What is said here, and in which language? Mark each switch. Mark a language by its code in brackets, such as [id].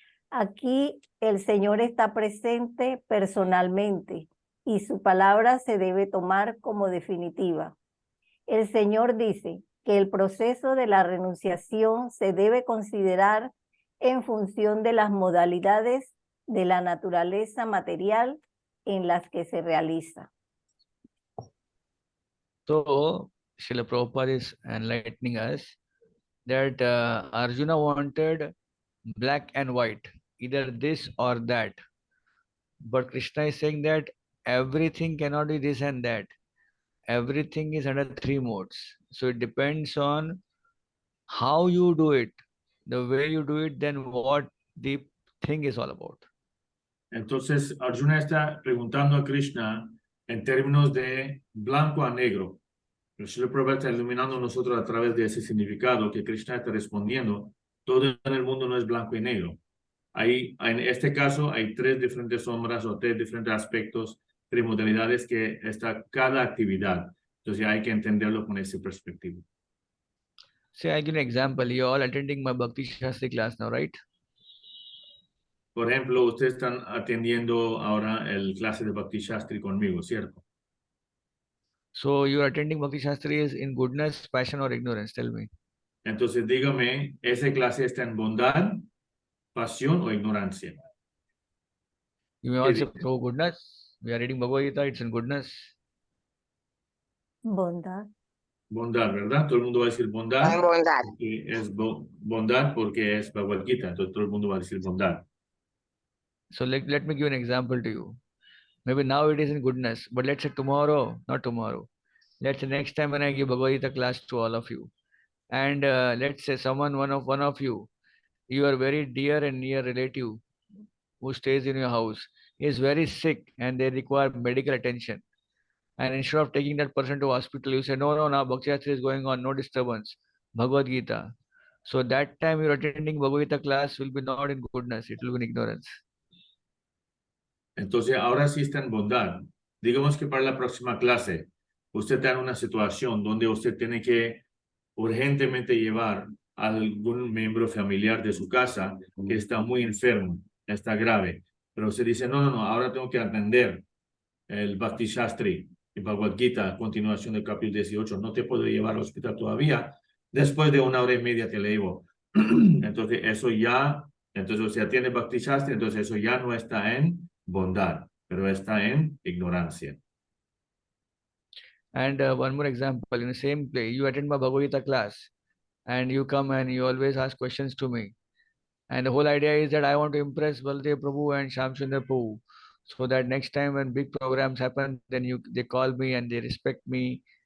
[es] Aquí el Señor está presente personalmente y su palabra se debe tomar como definitiva. El Señor dice que el proceso de la renunciación se debe considerar en función de las modalidades de la naturaleza material en las que se realiza. [en] So, Srila Prabhupada is enlightening us that Arjuna wanted black and white, either this or that. But Krishna is saying that everything cannot be this and that. Everything is under 3 modes. So it depends on how you do it. The way you do it, then what the thing is all about. [es] Entonces, Arjuna está preguntando a Krishna en términos de blanco a negro. El Srila Prabhupada está iluminando a nosotros a través de ese significado que Krishna está respondiendo. Todo en el mundo no es blanco y negro. En este caso, hay 3 diferentes sombras o 3 diferentes aspectos, 3 modalidades que está cada actividad. Entonces, hay que entenderlo con esa perspectiva. [en] Say, I give an example. You're all attending my Bhakti Shastri class now, right? [es] Por ejemplo, ustedes están atendiendo ahora el clase de Bhakti Shastri conmigo, ¿cierto? [en] So you're attending Bhakti Shastri is in goodness, passion, or ignorance? Tell me. [es] Entonces dígame, ¿esa clase está en bondad, pasión o ignorancia? [en] You may [es] ¿Qué [en] all say, [es] dice? [en] Prabhu, goodness. We are reading Bhagavad Gita, it's in goodness. [es] Bondad. Bondad, ¿verdad? Todo el mundo va a decir bondad. Bondad. Porque es bondad porque es Bhagavad Gita. Entonces todo el mundo va a decir bondad. [en] So let me give an example to you. Maybe now it is in goodness, but let's say tomorrow, not tomorrow. Let's say next time when I give Bhagavad Gita class to all of you. And let's say one of you, your very dear and near relative who stays in your house is very sick and they require medical attention. And instead of taking that person to hospital, you say, no, now Bhakti Shastri is going on, no disturbance. Bhagavad Gita. So that time you're attending Bhagavad Gita class will be not in goodness, it will be in ignorance. [es] Entonces ahora sí está en bondad. Digamos que para la próxima clase usted está en una situación donde usted tiene que urgentemente llevar a algún miembro familiar de su casa que está muy enfermo, está grave. Pero usted dice, no, ahora tengo que atender el Bhakti Shastri y Bhagavad Gita a continuación del capítulo 18. No te puedo llevar al hospital todavía. Después de 1 hora y media te llevo. Entonces eso ya, entonces usted atiende Bhakti Shastri, entonces eso ya no está en bondad, pero está en ignorancia. [en] And one more example, in the same play, you attend my Bhagavad Gita class and you come and you always ask questions to me. And the whole idea is that I want to impress Baldev Prabhu and Shamsundar Prabhu. So that next time when big programs happen, then they call me and they respect me.